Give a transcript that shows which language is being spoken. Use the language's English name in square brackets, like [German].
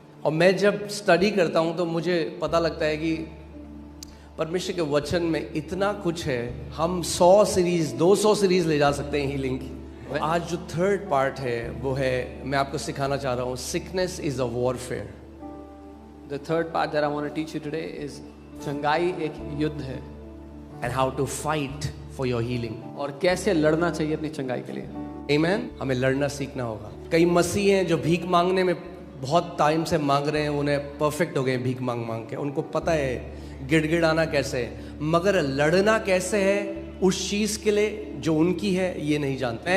[Hindi] और मैं जब स्टडी करता हूँ तो मुझे पता लगता है कि परमेश्वर के वचन में इतना कुछ है। हम 100 सीरीज 200 सीरीज ले जा सकते हैं हीलिंग की। आज जो थर्ड पार्ट है वो है, मैं आपको सिखाना चाह रहा हूँ, [English] Sickness is a warfare. The third part that I want to teach you today is [Hindi] चंगाई एक युद्ध है, [English] and how to fight for your healing, [Hindi] और कैसे लड़ना चाहिए अपनी चंगाई के लिए। आमीन। हमें लड़ना सीखना होगा। कई मसीह हैं जो भीख मांगने में बहुत टाइम से मांग रहे हैं, उन्हें परफेक्ट हो गए भीख मांग मांग के, उनको पता है गिड़गिड़ाना कैसे है, मगर लड़ना कैसे है उस चीज के लिए जो उनकी है ये नहीं जानते।